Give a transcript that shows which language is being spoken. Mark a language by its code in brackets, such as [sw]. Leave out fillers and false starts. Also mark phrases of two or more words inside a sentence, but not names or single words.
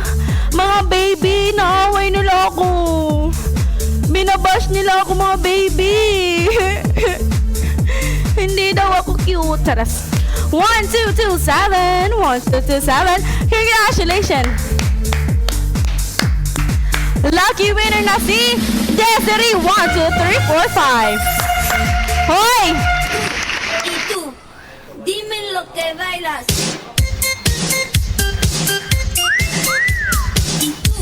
[tl] Mga baby, naaway nila ako. Binabash nila ako mga baby. Hindi daw ako cute. Taras. 1227. 1227. Congratulations. [en] Lucky winner [tl] na si Desiree 1, 2, 3, 4, 5. Hoy! [es] Y tú, dime lo que bailas. Y